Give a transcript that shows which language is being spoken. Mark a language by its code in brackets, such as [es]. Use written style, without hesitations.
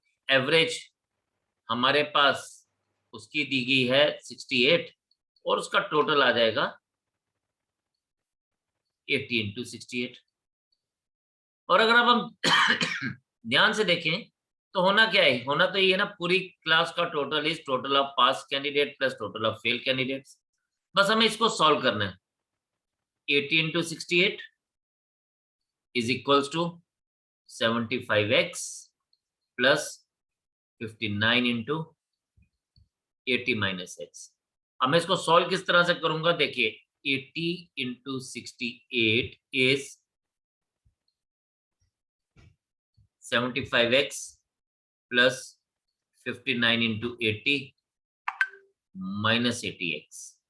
[hi] Average हमारे पास उसकी दी गई है 68 और उसका टोटल आ जाएगा 80 इंटू 68। और अगर अब हम ध्यान से देखें तो होना क्या है, होना तो ये है ना, पूरी क्लास का [en] Total is total of pass candidate plus total of fail candidates. [hi] बस हमें इसको सॉल्व करना है। [en] 80 into 68 is equals to 75x plus 59 into 80 minus x। [hi] अब मैं इसको सॉल्व किस तरह से करूंगा, देखिए [en] 80 into 68 is 75x plus 59 into 80 minus 80x।